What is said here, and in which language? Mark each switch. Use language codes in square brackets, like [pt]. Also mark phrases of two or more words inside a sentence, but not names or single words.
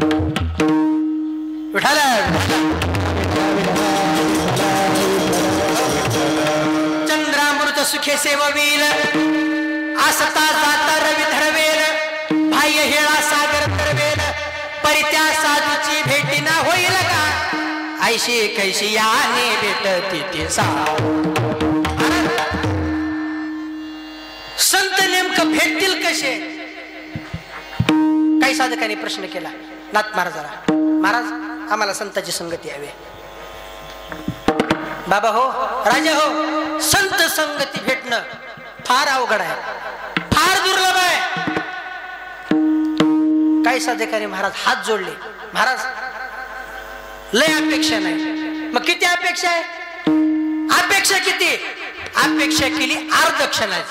[mr] चंद्रामृत सुखे सेववील असता जाता रवी धरवेल, बाह्य हेळा सागर तरवेल, परित्या साधूची भेटी ना होईल का, ऐशी कैशी याने भेटती ते संत नेमकं भेटतील कसे. काही साधकांनी प्रश्न केला नाथ महाराजाला, महाराज आम्हाला संताची संगती हवी. बाबा हो, राजा हो, संत संगती भेटणं फार अवघड आहे, फार दुर्लभ आहे. काही साधकांनी महाराज हात जोडले, महाराज लय अपेक्षा नाही. मग किती अपेक्षा आहे? अपेक्षा किती? अपेक्षा केली अर्धक्षणाची.